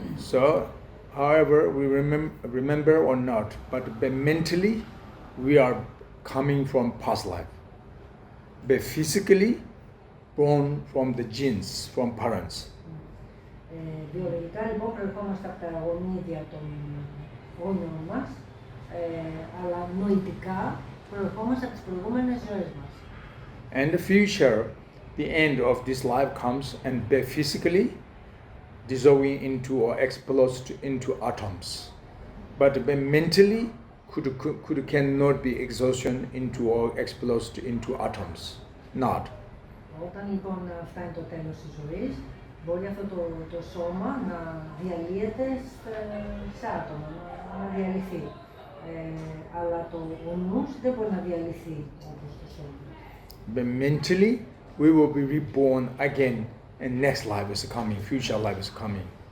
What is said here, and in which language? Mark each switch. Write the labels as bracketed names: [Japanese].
[English] So, however, we remember or not, but mentally we are coming from past life. But physically, born from the genes, from parents. [Greek] Βιολογικά λοιπόν προερχόμαστε από τα γονίδια των γονιών μας, αλλά νοητικά προερχόμαστε από τις προηγούμενες ζωές μας. [English] And the future, the end of this life comes and physically dissolving into or exploded into atoms. But mentally cannot be exhaustion into or exploded into atoms. Not. [Greek] Όταν λοιπόν φτάνει το τέλος της ζωής, μπορεί αυτό το σώμα να διαλύεται σε άτομα, να διαλυθεί. Αλλά ο νους δεν μπορεί να διαλυθεί όπως το σώμα. [English] But mentally, we will be reborn again, and next life is coming, future life is coming.